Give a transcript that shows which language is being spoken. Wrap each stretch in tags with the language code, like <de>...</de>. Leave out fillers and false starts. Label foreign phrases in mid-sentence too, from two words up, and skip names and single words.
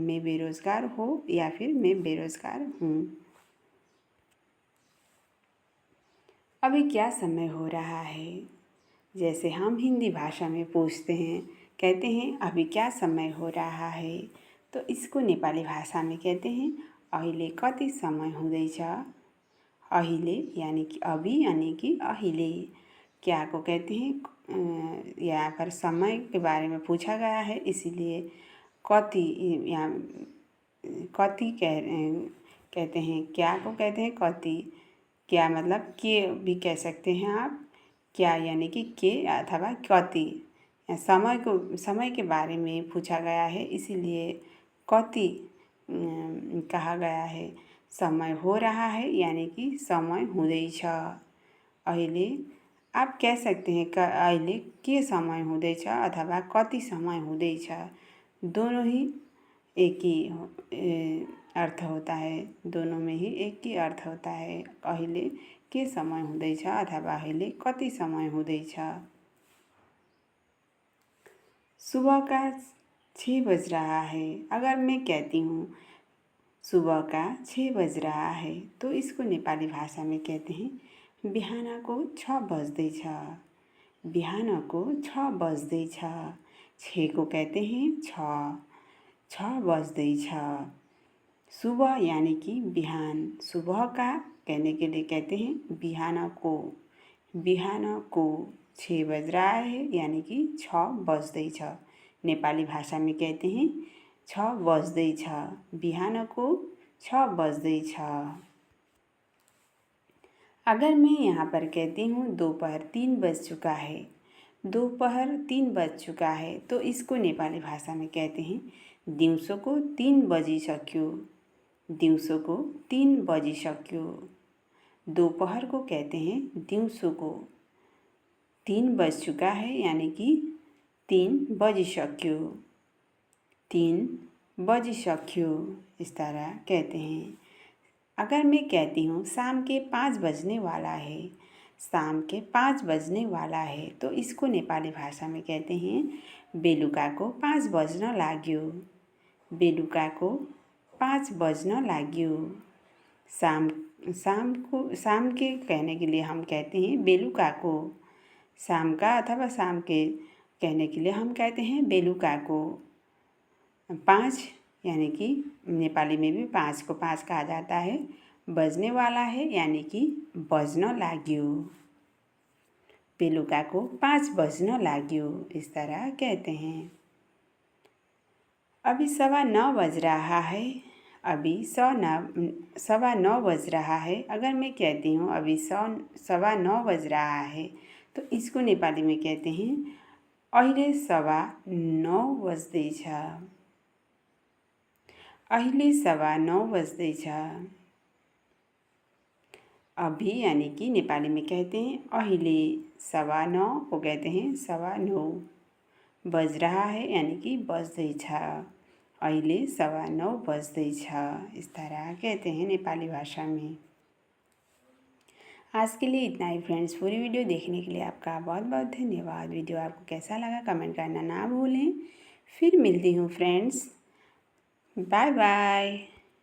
<hi>मैं बेरोज़गार हो या फिर मैं बेरोज़गार हूँ। अभी क्या समय हो रहा है? जैसे हम हिंदी भाषा में पूछते हैं, कहते हैं अभी क्या समय हो रहा है, तो इसको नेपाली भाषा में कहते हैं</hi> <ne>अहिले कति समय हुँदैछ।</ne> <hi>अहिले यानी कि अभी यानी कि अहिले। क्या को कहते हैं यहाँ पर समय के बारे में पूछा गया है, इसीलिए कति यहाँ कति कहते हैं। क्या को कहते हैं कति। क्या मतलब के भी कह सकते हैं आप। क्या यानी कि के अथवा कति। समय के बारे में पूछा गया है, इसीलिए कति कहा गया है। समय हो रहा है यानी कि</hi> <ne>समय हुँदैछ।</ne> <hi>अहिले आप कह सकते हैं</hi> <ne>अहिले के समय हुँदैछ</ne> <hi>अथवा</hi> <ne>कति समय हुँदैछ,</ne> <hi>दोनों ही एक ही अर्थ होता है। दोनों में ही एक ही अर्थ होता है।</hi> <ne>अहिले के समय हुँदैछ अथवा अहिले कति समय हुँदैछ।</ne> <hi>सुबह का 6 बज रहा है। अगर मैं कहती हूँ सुबह का 6 बज रहा है तो इसको नेपाली भाषा में कहते हैं</hi> <ne>बिहानको 6 बज्दैछ। बिहानको 6 बज्दैछ।</ne> <hi>6 को कहते हैं 6 बज्दैछ। सुबह यानी कि बिहान। सुबह का कहने के लिए कहते हैं बिहानको। बिहानको 6 बज रहा है यानी कि 6 बज्दैछ। नेपाली भाषा में कहते हैं 6 बज्दैछ।</hi> <ne>बिहानको 6 बज्दैछ।</ne> <hi>अगर मैं यहाँ पर कहती हूँ दोपहर 3 बज चुका है, दोपहर 3 बज चुका है, तो इसको नेपाली भाषा में कहते हैं</hi> <ne>दिउँसोको 3 बजिसक्यो। दिउँसोको 3 बजिसक्यो।</ne> <hi>दोपहर को कहते हैं दिउँसोको। 3 बज चुका है यानी कि 3 बजिसक्यो। 3 बजिसक्यो, इस तरह कहते हैं। अगर मैं कहती हूँ शाम के 5 बजने वाला है, शाम के 5 बजने वाला है, तो इसको नेपाली भाषा में कहते हैं</hi> <ne>बेलुकाको 5 बज्न लाग्यो। बेलुकाको 5 बज्न लाग्यो।</ne> <hi>शाम के कहने के लिए हम कहते हैं बेलुकाको। शाम का अथवा शाम के कहने के लिए हम कहते हैं बेलुकाको। 5 यानी कि नेपाली में भी 5 को 5 कहा जाता है। बजने वाला है यानी कि</hi> <ne>बज्न लाग्यो। बेलुकाको 5 बज्न लाग्यो,</ne> <hi>इस तरह कहते हैं। अभी 9:15 बज रहा है। अभी 9:15 बज रहा है। अगर मैं कहती हूँ अभी 9:15 बज रहा है तो इसको नेपाली में कहते हैं</hi> <ne>अहिले 9:15 बज्दैछ। अहिले 9:15 बज्दैछ।</ne> <hi>अभी यानी कि नेपाली में कहते हैं अहिले। 9:15 को कहते हैं 9:15 बज रहा है यानी कि बज्दैछ।</hi> <ne>अहिले 9:15 बज्दैछ,</ne> <hi>इस तरह कहते हैं नेपाली भाषा में। आज के लिए इतना ही फ्रेंड्स। पूरी वीडियो देखने के लिए आपका बहुत बहुत धन्यवाद। वीडियो आपको कैसा लगा कमेंट करना ना भूलें। फिर मिलती हूँ फ्रेंड्स। बाय बाय।</hi>